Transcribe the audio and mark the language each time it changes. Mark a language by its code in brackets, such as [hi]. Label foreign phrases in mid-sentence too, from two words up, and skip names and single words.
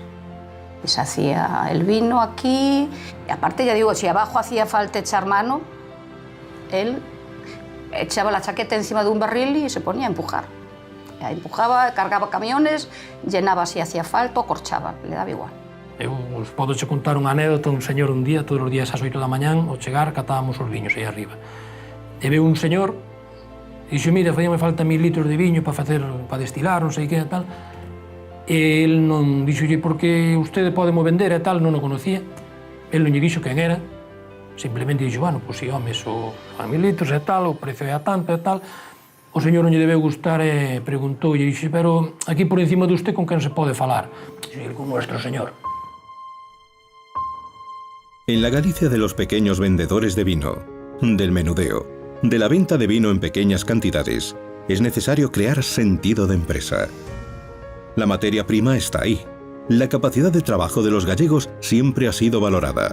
[es] Y se hacía el vino aquí. Y aparte, ya digo, si abajo hacía falta echar mano, él echaba la chaqueta encima de un barril y se ponía a empujar. Ya empujaba, cargaba camiones, llenaba si hacía falta o corchaba, le daba igual. [gl] Eu os podo che contar unha anécdota. Un señor un día, todos os días ás 8 da mañán, ao chegar, catábamos os viños aí arriba. E veu un señor, e dixo, mira, facíame falta 1000 litros de viño para destilar, non sei que, tal. E el non dixolle, porque usted pode mo vender e tal, non o conocía. El non lle dixo quen era, simplemente dixo, bueno, pois si, home, so 1000 litros e tal, o precio é a tanto e tal. O señor non lle debeu gustar e preguntou, e dixo, pero aquí por encima de usted con quen se pode falar? Dixo, [es] con nuestro señor. En la Galicia de los pequeños vendedores de vino, del menudeo, de la venta de vino en pequeñas cantidades, es necesario crear sentido de empresa. La materia prima está ahí. La capacidad de trabajo de los gallegos siempre ha sido valorada.